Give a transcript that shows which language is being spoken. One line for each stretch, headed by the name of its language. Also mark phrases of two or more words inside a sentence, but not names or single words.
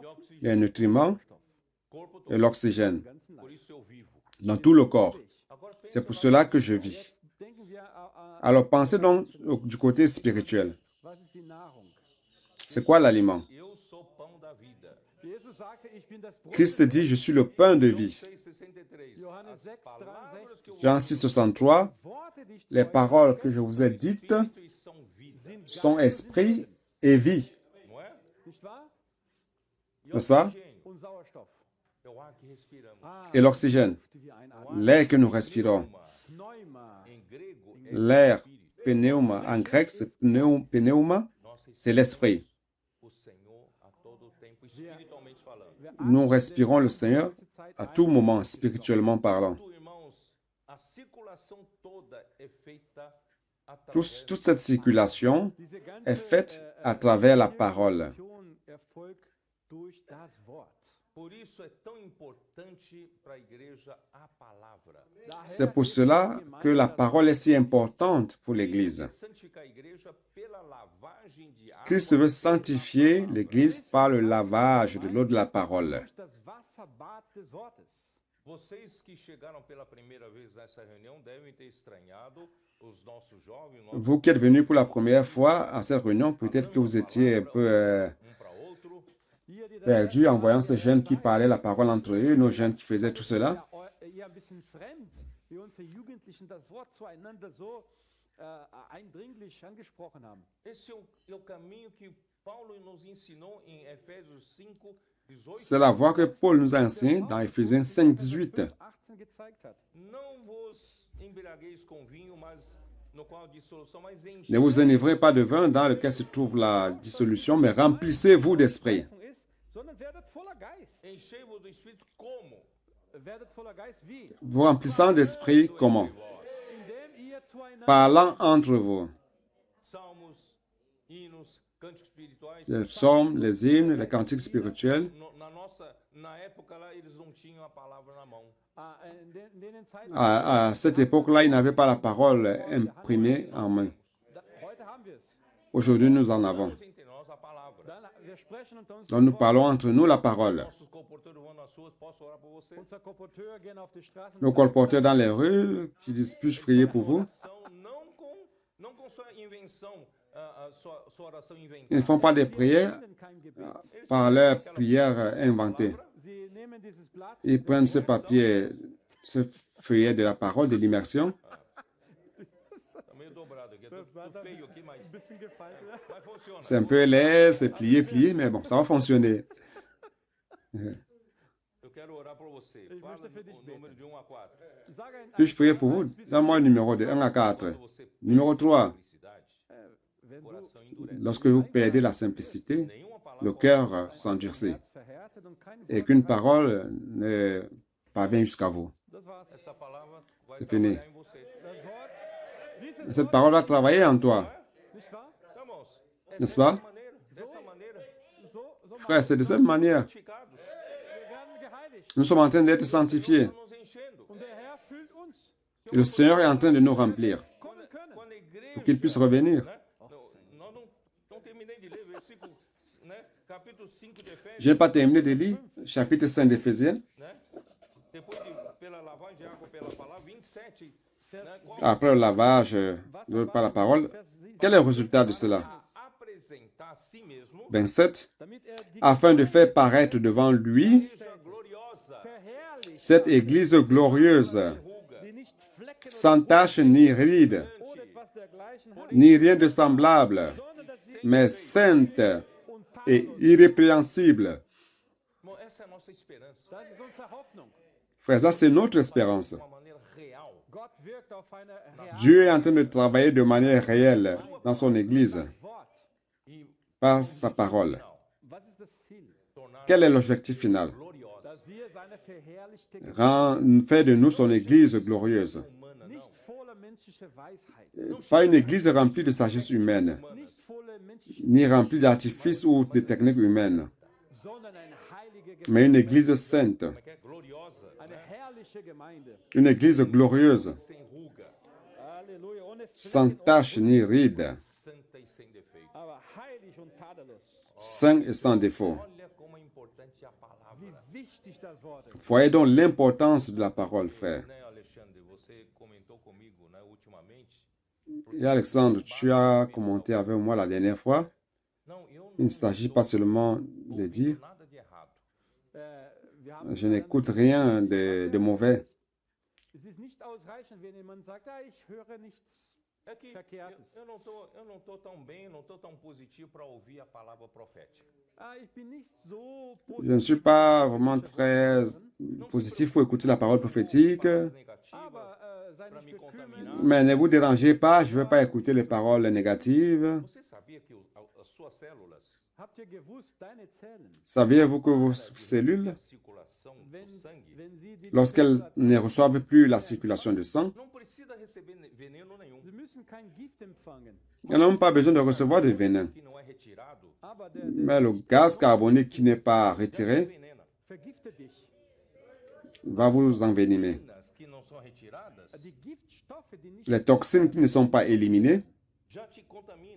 French: Les nutriments
Portuguese: corpo
French: et
Portuguese: todo.
French: l'oxygène
German: ganzen
Portuguese: Por
German: Leib.
Portuguese: isso eu vivo.
French: dans tout le corps.
Portuguese: Agora pensa
French: C'est pour cela que je vis.
German: Denken wir
French: Alors pensez donc du côté spirituel.
German: was ist die Nahrung?
French: C'est quoi l'aliment?
Portuguese: eu sou pão da vida.
German: Jesus Jesus sagte, ich bin das Brot
French: Christ dit, je suis le pain de vie. 6,63.
German: Johannes
Portuguese: As 6, palavras que eu
French: Jean 6, 63,
German: Worte, die ich zu
French: les
German: euch
French: paroles que je vous ai dites
Portuguese: espírito e são vida,
German: sind
French: sont
German: Geist,
French: esprit et vie.
Portuguese: não é?
German: nicht wahr?
Portuguese: E
French: N'est-ce pas?
Portuguese: oxigênio
German: Und Sauerstoff.
Portuguese: é o ar que respiramos.
French: Et l'oxygène,
German: Die wir einatmen.
French: l'air que nous respirons.
Portuguese: Pneuma. Em grego, é
French: L'air,
Portuguese: espírito.
French: pneuma, en grec, c'est pneuma,
Portuguese: Nossa
French: c'est l'esprit.
Portuguese: o Senhor a todo tempo, espiritualmente falando.
German: Wir
French: Nous
German: atmen
French: respirons le
German: die
French: Seigneur
German: ganze Zeit
French: à
German: ein.
French: tout moment, spirituellement parlant.
Portuguese: Tudo, irmãos, a circulação toda é feita através
French: Toute cette circulation
German: Diese ganze,
French: est faite à travers la parole.
German: Zirkulation erfolgt durch das Wort.
Portuguese: Por isso é tão importante para a igreja a palavra.
German: Daher
French: C'est pour
German: ist
French: cela
German: die Gemeinde
French: que la
German: das
French: parole est si importante pour l'Église.
Portuguese: Santificar a igreja pela lavagem de água
French: Christ veut sanctifier l'Église par le lavage de l'eau de la parole.
German: durch das Wasserbad des Wortes.
Portuguese: Vocês que chegaram pela primeira vez nessa reunião devem ter estranhado os nossos jovens, nós
French: Vous qui êtes venus pour la première fois à cette réunion, peut-être que vous étiez un peu
Portuguese: para outro.
German: Hier, die
French: perdus en voyant ces jeunes qui parlaient la parole entre eux, nos jeunes qui faisaient tout cela.
German: ja ein bisschen fremd, wie unsere Jugendlichen das Wort zueinander so eindringlich angesprochen haben.
Portuguese: Esse é o caminho que Paulo nos ensinou em Efésios 5, 18.
French: C'est la voie que Paul nous a enseignée dans Éphésiens 5, 18.
German: 18 gezeigt hat.
Portuguese: Não vos embriagueis com vinho, mas no qual a dissolução, mas
French: Ne vous enivrez pas de vin dans lequel se trouve la dissolution, mais remplissez-vous d'esprit.
German: Ist, sondern werdet voller Geist.
Portuguese: enchei-vos do Espírito como?
German: Werdet voller Geist wie?
French: Vous remplissant d'esprit, comment?
German: Indem ihr zueinander
French: Parlant entre vous.
Portuguese: Salmos, hinos, cânticos espirituais.
French: Les psaumes, les hymnes, les cantiques spirituels.
Portuguese: Na época lá, eles não tinham a palavra na mão.
German: in denen Zeiten,
French: À cette époque-là, ils n'avaient pas la parole imprimée en main.
German: heute haben wir es.
French: Aujourd'hui, nous en avons.
Portuguese: Nós entre nós a palavra.
German: Wir sprechen unter uns.
French: Donc, nous parlons entre nous la parole.
Portuguese: Nossos comportadores vão nas ruas, posso orar por você?
German: Unser Kolporteur gehen auf die Straßen.
French: Nos colporteurs dans les rues qui disent, puis-je prier pour vous?
Portuguese: Não com sua invenção, sua oração inventada.
French: Ils ne font pas des prières
German: Kein Gebet.
French: par leurs prières inventées.
German: Sie nehmen dieses Blatt,
French: Ils prennent ce papier, ce feuillet de la parole, de l'immersion.
Portuguese: Tá meio dobrado aqui, tô feio aqui, mas
German: ein bisschen gefaltet.
Portuguese: mas funciona.
French: C'est un peu laid, c'est plié, plié, mais bon, ça va fonctionner.
Portuguese: Eu quero orar por você. Fala
German: möchte für dich
Portuguese: o número de 1 a 4.
German: Sage ein
French: Puis-je prier pour vous? Donne-moi un numéro de 1 à 4.
Portuguese: Você
French: Numéro 3.
Portuguese: felicidade,
German: wenn du
Portuguese: coração endurece.
French: Lorsque vous perdez la simplicité,
Portuguese: Nenhuma palavra
French: le cœur s'endurcit
German: Herz verhärtet und kein
French: et
German: Wort.
French: qu'une parole ne parvient jusqu'à vous.
German: Das war's.
Portuguese: essa palavra vai
French: C'est fini.
Portuguese: trabalhar em você.
German: Das Wort, dieses
French: Cette parole va travailler en toi,
German: nicht wahr?
Portuguese: Irmãos,
French: n'est-ce pas?
Portuguese: dessa maneira,
German: So
French: Frère, c'est de cette manière.
Portuguese: santificados,
German: wir werden geheiligt.
French: Nous sommes en train d'être sanctifiés.
Portuguese: nos enchendo.
German: Und der Herr füllt uns.
French: Et le Seigneur est en train de nous remplir
German: Kommen können.
Portuguese: Quando a igreja,
French: pour qu'il puisse revenir.
Portuguese: né? Nós não terminei de ler versículo, né? Capítulo 5 de Efésios,
French: Je n'ai pas terminé de lire chapitre 5 d'Éphésiens.
Portuguese: né? Depois pela lavagem de água pela palavra 27, né? Qual
French: Après le lavage par la parole, quel est le résultat de cela?
Portuguese: apresentar a si mesmo 27.
German: Damit er die
French: Afin de faire paraître devant lui
Portuguese: igreja gloriosa,
German: verherrlicht,
French: cette Église glorieuse,
Portuguese: ruga,
German: die nicht Flecken
French: sans tache ni ride,
German: oder etwas dergleichen hat,
French: ni rien de semblable,
German: sondern dass sie
French: mais sainte
German: und
French: et irrépréhensible.
Portuguese: Bom, essa é a nossa esperança,
German: das ist unsere Hoffnung.
French: Frère, ça c'est notre espérance.
Portuguese: de uma maneira real.
German: Gott wirkt auf eine reale
French: Dieu est en train de travailler de manière réelle dans son Église
German: Wort.
Portuguese: E
French: par sa parole.
German: Was ist das Ziel?
Portuguese: tornar
French: Quel est l'objectif final?
Portuguese: gloriosa,
German: Dass wir seine verherrlichte
French: Faire de nous son Église glorieuse.
Portuguese: humana,
German: nicht
Portuguese: não.
German: voller menschlicher Weisheit,
French: Pas une Église remplie de sagesse humaine,
German: nicht voller menschlicher,
French: ni remplie d'artifices ou de techniques humaines,
German: sondern eine heilige Gemeinde,
French: mais une Église sainte,
Portuguese: Que é gloriosa,
German: eine herrliche Gemeinde.
French: une Église glorieuse,
Portuguese: sem ruga,
German: Halleluja, ohne
French: sans
German: Flecken,
French: tache ni ride,
Portuguese: santa e sem defeito.
German: aber heilig und tadellos.
French: saint et sans défaut.
Portuguese: Olha como é importante a palavra.
German: Wie wichtig das Wort ist.
French: Voyez donc l'importance de la parole, frère.
Portuguese: Né, Alexandre, você comentou comigo, né, ultimamente.
French: Et Alexandre, tu as commenté avec moi la dernière fois.
Portuguese: Não, eu
French: Il ne s'agit pas seulement de dire,
Portuguese: nada de errado.
French: Je n'écoute rien de mauvais.
German: Es ist nicht ausreichend, wenn jemand sagt, ich höre nichts
Portuguese: É que
German: Verkehrtes.
Portuguese: eu não tô tão bem, não tô tão positivo para ouvir a palavra profética.
German: Ich bin nicht so
French: Je ne suis
German: positiv,
French: pas vraiment très positif pour écouter la parole prophétique.
Portuguese: Palavras negativas
German: aber sei
Portuguese: para
German: nicht
Portuguese: me
German: bekümmert.
Portuguese: contaminar.
French: Mais ne vous dérangez pas, je ne veux pas écouter les paroles négatives.
Portuguese: Você sabia que as suas células,
German: Habt ihr gewusst, deine Zellen,
French: Saviez-vous que vos cellules,
Portuguese: a circulação do sangue,
German: wenn sie die
French: lorsqu'elles ne reçoivent plus la circulation de sang,
Portuguese: não precisa receber veneno nenhum.
German: sie müssen kein Gift empfangen,
French: elles n'ont pas besoin de recevoir de venin.
Portuguese: Que não é retirado,
German: aber
French: Mais le gaz carbonique qui n'est pas retiré
Portuguese: envenena.
German: vergiftet dich.
French: va vous envenimer.
Portuguese: Toxinas que não são retiradas
German: Die Giftstoffe, die nicht
French: Les toxines qui ne sont pas éliminées
Portuguese: já te contamina,